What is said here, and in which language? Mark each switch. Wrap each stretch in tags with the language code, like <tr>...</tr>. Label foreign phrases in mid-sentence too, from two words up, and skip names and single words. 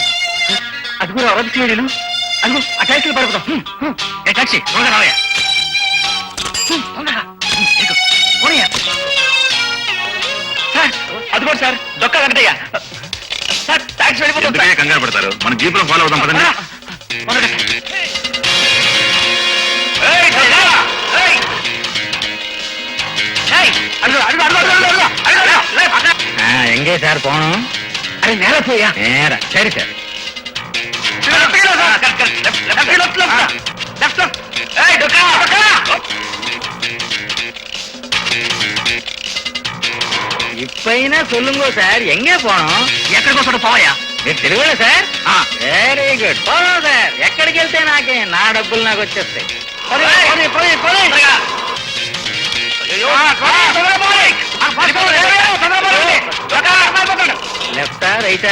<te>అది కూడా అరవై చేయలేను. అదిగో ఆ టాక్సీలో పడుకుందాం. ఏ టాక్సీ తొందరగా రావయ్యా. సార్ అదిగోండి సార్ డొక్కా వెంకటయ్య. సార్ టాక్సీ వెళ్ళిపోతుంది ఎందుకయ్యా కంగారు పడతారు? మన జీపులో ఫాలో అవుదాం పదండి.</te> <ta>எங்கே சார் போகணும்?</ta> <te>అరే నేల పోయా.</te> <ta>நேரா சரி சார். இப்பைனா சொல்லுங்க சார், எங்கே போகணும்?</ta> <te>ఎక్కడికోసం పోవయ్యా? మీరు తెలుగులో సార్? వెరీ గుడ్. పోదాం సార్. ఎక్కడికి వెళ్తే నాకే నా డబ్బులు నాకు వచ్చేస్తాయి. లెఫ్టా రైటా?</te>